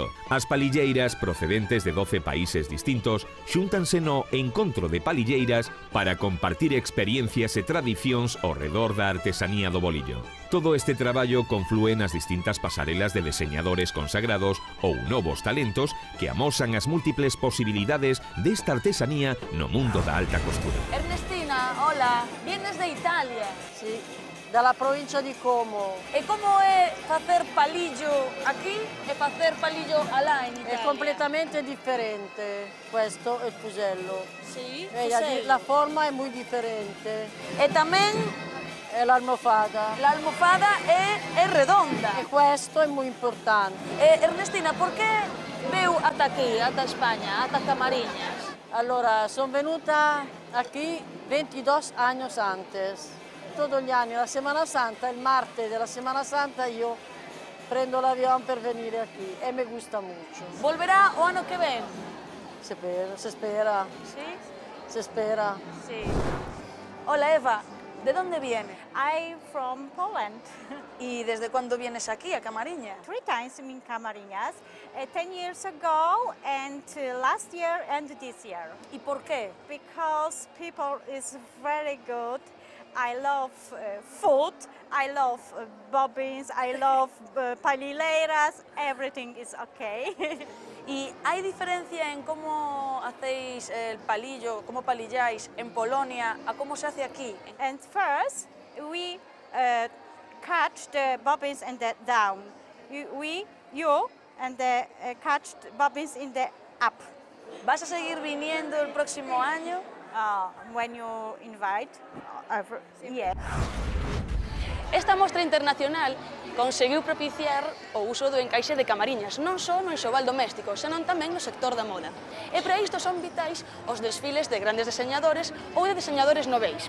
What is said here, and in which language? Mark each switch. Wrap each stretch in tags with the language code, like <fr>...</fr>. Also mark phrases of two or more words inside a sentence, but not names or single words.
<gl>As palilleiras, procedentes de 12 países distintos, xúntanse no Encontro de Palilleiras para compartir experiencias e tradicións ao redor da artesanía do bolillo. Todo este traballo conflúe nas distintas pasarelas de deseñadores consagrados ou novos talentos que amosan as múltiples posibilidades desta artesanía no mundo da alta costura.</gl> <es>Ernestina, hola. Vienes de Italia.</es> <it>Sì, dalla provincia di Como.</it> <gl>E como é facer palillo aquí e facer palillo alá en Italia?</gl> <it>È completamente differente questo è il fusello.</it> <es>Sí,</es> <it>La forma è muy differente.</it> <gl>E tamén</gl> <it>È l'almofada.</it> <gl>la almofada é redonda.</gl> <it>E questo è muy importante.</it> <gl>Ernestina, por que veu ata aquí, ata España, ata Camariñas?</gl> <it>Allora, sono venuta qui 22 años antes. Todos gli anni, la Semana Santa, il martes della Semana Santa, io prendo l'avión per venire aquí e</it> <es>mi gusta mucho.</es> <gl>Volverá o ano que ven?</gl> <it>Se spera,</it> <es>Sí?</es> <it>se spera.</it> <es>Sí. Hola, Eva. ¿De dónde viene?</es> <en>I'm from Poland.</en> <es>¿Y desde cuándo vienes aquí, a Camariñas?</es> <en>3 times in Camariñas, 10 years ago and last year and this year.</en> <es>¿Y por qué?</es> <en>Because people is very good. I love food, I love bobbins, I love palileiras, everything is okay.</en> <es>¿Y hay diferencia en cómo hacéis el palillo, cómo palilláis en Polonia a cómo se hace aquí?</es> <en>And first, we cut the bobbins and the down. You and the cut the bobbins in the up.</en> <es>¿Vas a seguir viniendo el próximo año?</es> <en>When you invite, yeah.</en> <gl>Esta mostra internacional conseguiu propiciar o uso do encaixe de Camariñas, non só no enxoval doméstico, senón tamén no sector da moda. E para isto son vitais os desfiles de grandes deseñadores ou de deseñadores noveis.</gl>